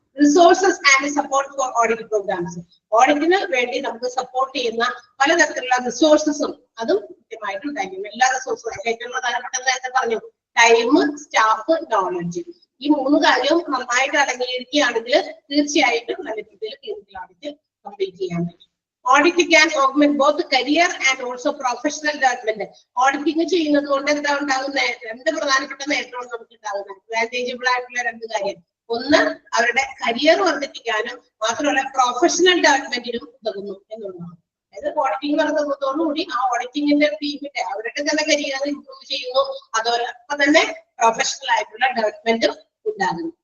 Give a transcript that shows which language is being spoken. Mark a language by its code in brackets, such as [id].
[ml] Resources and support for audit programmes. ഓഡിറ്റിന് വേണ്ടി നമുക്ക് support ചെയ്യുന്ന പലതരത്തിലുള്ള റിസോഴ്സസും അതും കൃത്യമായിട്ട് ഉണ്ടായിരിക്കും. എല്ലാ റിസോഴ്സും ഏറ്റവും പ്രധാനപ്പെട്ടത് നേരത്തെ പറഞ്ഞു, ടൈം, സ്റ്റാഫ്, നോളജ്. ഈ 3 കാര്യവും നന്നായിട്ട് അടങ്ങിയിരിക്കുകയാണെങ്കിൽ തീർച്ചയായിട്ടും നല്ല രീതിയിൽ ക്ലിനിക്കൽ ഓഡിറ്റ് കംപ്ലീറ്റ് ചെയ്യാൻ പറ്റും. [en] Audit can augment both career and also professional development. [ml] Auditing ചെയ്യുന്നത് കൊണ്ട് എന്താ ഉണ്ടാകുന്നത്? 2 പ്രധാനപ്പെട്ട നേട്ടമാണ് നമുക്ക് ഉണ്ടാകുന്നത്. അഡ്വാൻറ്റേജബിൾ ആയിട്ടുള്ള 2 കാര്യം. ഒന്ന്, അവരുടെ കരിയർ വർദ്ധിപ്പിക്കാനും മാത്രമല്ല പ്രൊഫഷണൽ ഡെവലപ്മെന്റിനും ഉതകുന്നു എന്നുള്ളതാണ്. അതായത് ഓഡിറ്റിംഗ് നടത്തുന്നതോടുകൂടി ആ ഓഡിറ്റിംഗിന്റെ ടീമിന്റെ അവരുടെ തന്നെ കരിയർ ഇംപ്രൂവ് ചെയ്യുന്നു, അതോടൊപ്പം തന്നെ പ്രൊഫഷണൽ ആയിട്ടുള്ള ഡെവലപ്മെന്റും ഉണ്ടാകുന്നു.